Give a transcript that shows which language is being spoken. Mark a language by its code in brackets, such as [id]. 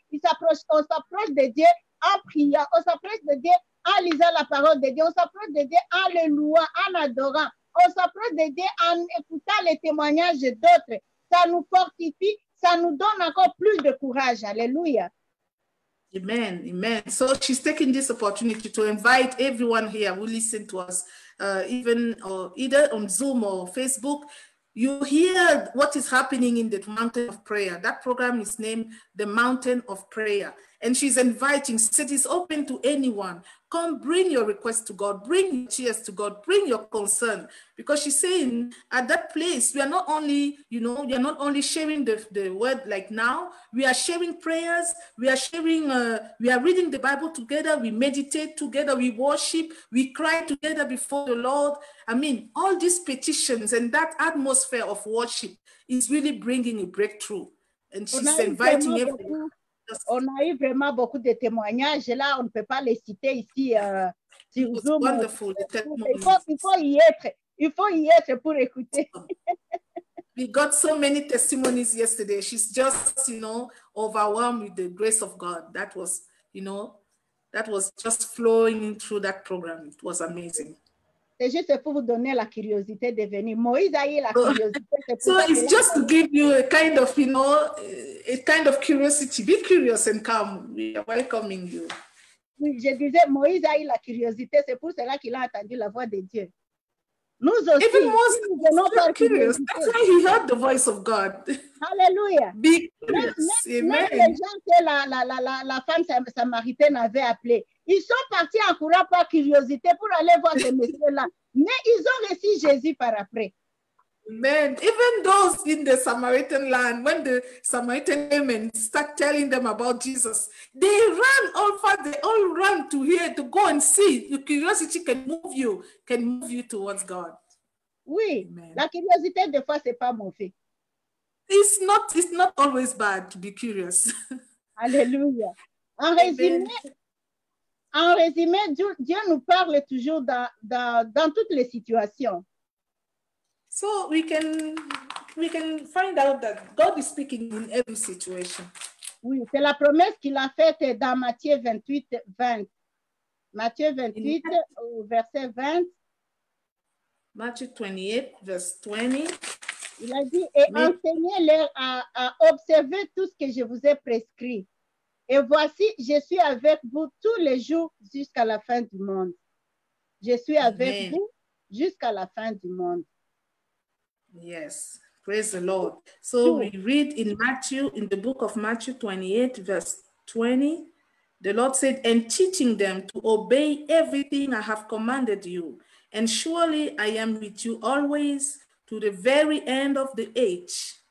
[fr] On s'approche de Dieu en priant. On s'approche de Dieu en lisant la parole de Dieu. On s'approche de Dieu en le louant, en adorant. On s'approche de Dieu en écoutant les témoignages d'autres. Ça nous fortifie, ça nous donne encore plus de courage. Alléluia. Amen, amen. [en] So she's taking this opportunity to invite everyone here who listen to us, either on Zoom or Facebook. You hear what is happening in the Mountain of Prayer. That program is named the Mountain of Prayer. And she's inviting, said it's open to anyone. Come bring your request to God, bring your tears to God, bring your concern. Because she's saying at that place, we are not only, we are not only sharing the word like now, we are sharing prayers, we are sharing, we are reading the Bible together, we meditate together, we worship, we cry together before the Lord. I mean, all these petitions and that atmosphere of worship is really bringing a breakthrough. And she's inviting everyone. [fr] On a eu vraiment beaucoup de témoignages. Là, on ne peut pas les citer ici sur Zoom. [en] Wonderful. [fr] Il faut y être. Il faut y être pour écouter. [en] We got so many testimonies yesterday. She's just, overwhelmed with the grace of God. That was just flowing through that program. It was amazing. [fr] C'est juste pour vous donner la curiosité de venir. Moïse a eu la curiosité. [en] So it's just to give you a kind of, a kind of curiosity. Be curious and come. We are welcoming you. [fr] Oui, je disais, Moïse a eu la curiosité. C'est pour cela qu'il a entendu la voix de Dieu. Nous aussi, [en] even Moses was curious. That's why he heard the voice of God. Alléluia. Be curious. Amen. [fr] Même les gens que la femme samaritaine avait appelé, ils sont partis en courant par curiosité pour aller voir ce monsieur-là. Mais ils ont reçu Jésus par après. Amen. [en] Even those in the Samaritan land, when the Samaritan women start telling them about Jesus, they all run to go and see. Your curiosity can move you towards God. [fr] Oui, Amen. La curiosité, des fois, c'est pas mauvais. [en] It's not always bad to be curious. Alléluia. [fr] En résumé, Dieu nous parle toujours dans toutes les situations. [en] So we can find out that God is speaking in every situation. [fr] Oui, c'est la promesse qu'il a faite dans Matthieu 28, 20. Matthieu 28, verset 20. Matthew 28, verse 20. Il a dit, et enseignez-leur à observer tout ce que je vous ai prescrit. Et voici, je suis avec vous tous les jours jusqu'à la fin du monde. Je suis avec vous jusqu'à la fin du monde. [en] Yes, praise the Lord. So we read in the book of Matthew 28, verse 20, the Lord said, and teaching them to obey everything I have commanded you. And surely I am with you always to the very end of the age.